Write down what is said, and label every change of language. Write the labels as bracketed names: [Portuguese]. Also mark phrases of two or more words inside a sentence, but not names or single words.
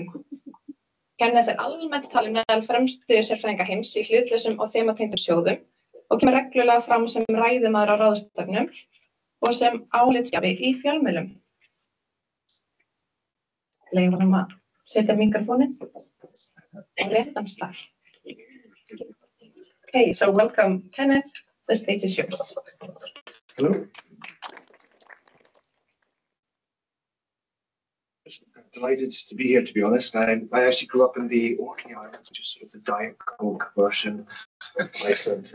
[Icelandic] Kenneth er almennt talinn meðal fremstu sérfræðinga heims í hlutlausum og þematengdum sjóðum og kemur reglulega fram sem ræðumaður á ráðstefnum og sem álitsgjafi í fjölmiðlum. Leyfum honum að setja mikrofóninn á réttan stað. [English] Okay, so welcome Kenneth. The stage is yours. Hello. Delighted to be here, to be honest. I actually grew up in the Orkney Islands, which is sort of the Diet Coke version of Iceland.